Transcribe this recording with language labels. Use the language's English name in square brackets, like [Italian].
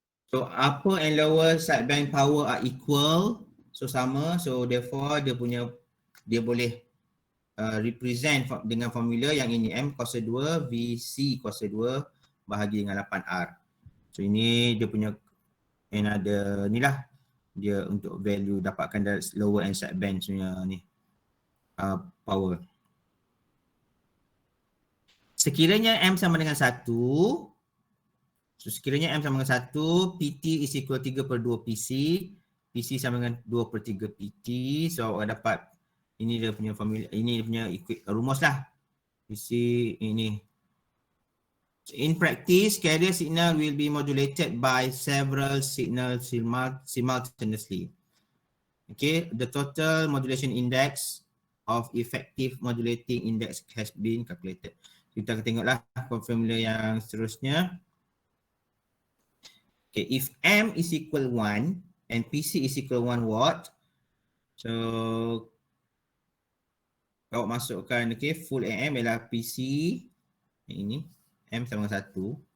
[English] So upper and lower sideband power are equal. [Malay] So sama. [English] So therefore [Malay] dia boleh represent dengan formula yang ini M kuasa 2 VC kuasa 2 bahagi dengan 8R. So ini dia punya another ni lah dia untuk value dapatkan dari [English] lower and sideband [Malay] punya ni power. Sekiranya M sama dengan 1, so sekiranya M sama dengan 1, [English] PT is equal 3/2 PC, [Malay] PC sama dengan 2/3 PT. So awak dapat ini dia punya formula, ini dia punya rumus lah. PC ini. [English] So, in practice, carrier signal will be modulated by several signals simultaneously. Okay, the total modulation index of effective modulating index has been calculated. [Malay] Kita akan tengoklah formula yang seterusnya. [English] Okay, if M is equal 1 and PC is equal 1 watt, so [Malay] awak masukkan full AM ialah PC ini M sama dengan 1.